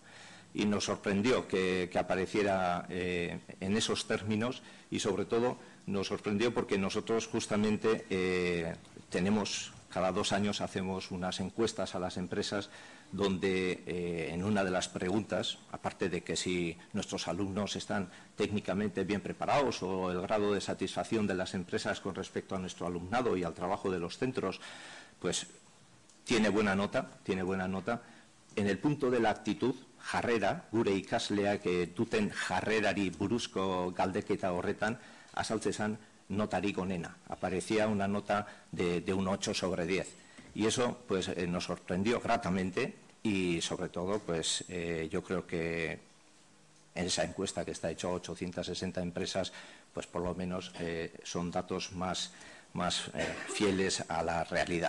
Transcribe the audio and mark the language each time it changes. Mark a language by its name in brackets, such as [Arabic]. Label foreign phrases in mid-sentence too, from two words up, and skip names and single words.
[Spanish] Y nos sorprendió que apareciera en esos términos y sobre todo nos sorprendió porque nosotros justamente tenemos, cada 2 años hacemos unas encuestas a las empresas donde en una de las preguntas, aparte de que si nuestros alumnos están técnicamente bien preparados o el grado de satisfacción de las empresas con respecto a nuestro alumnado y al trabajo de los centros, pues tiene buena nota. En el punto de la actitud, [Basque] jarrera, gure ikasleak duten jarrerari buruzko galdeketa horretan, azaltzen notarik onena. [Spanish] Aparecía una nota de un 8 sobre 10. Y eso pues, nos sorprendió gratamente y, sobre todo, pues, yo creo que en esa encuesta que está hecha a 860 empresas, pues por lo menos son datos más fieles a la realidad.